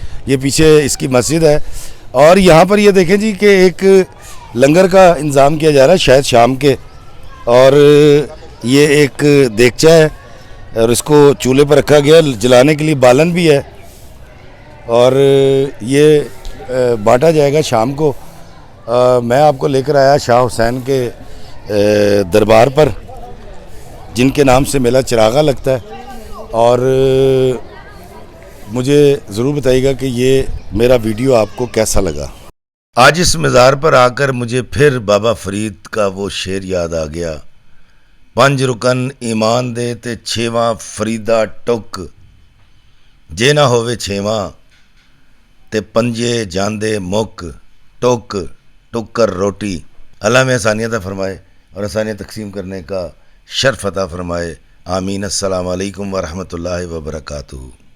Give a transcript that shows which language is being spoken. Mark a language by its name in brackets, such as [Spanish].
[Urdu] یہ پیچھے اس کی مسجد ہے اور یہاں پر یہ دیکھیں جی کہ ایک لنگر کا انتظام کیا جا رہا ہے شاید شام کے, اور یہ ایک دیگچہ ہے اور اس کو چولہے پر رکھا گیا, جلانے کے لیے بالن بھی ہے اور یہ بانٹا جائے گا شام کو. میں آپ کو لے کر آیا شاہ حسین کے دربار پر جن کے نام سے میلہ چراغا لگتا ہے, اور مجھے ضرور بتائیے گا کہ یہ میرا ویڈیو آپ کو کیسا لگا. آج اس مزار پر آ کر مجھے پھر بابا فرید کا وہ شعر یاد آ گیا, [Punjabi] 5 رکن ایمان دے تے 6واں فریدا ٹک, جے نہ ہووے 6واں تے 5 جاندے مک, ٹک ٹک [Urdu] کر روٹی. اللہ میں آسانیت عطا فرمائے اور آسانیت تقسیم کرنے کا شرف عطا فرمائے. آمین. السلام علیکم ورحمۃ اللہ وبرکاتہ.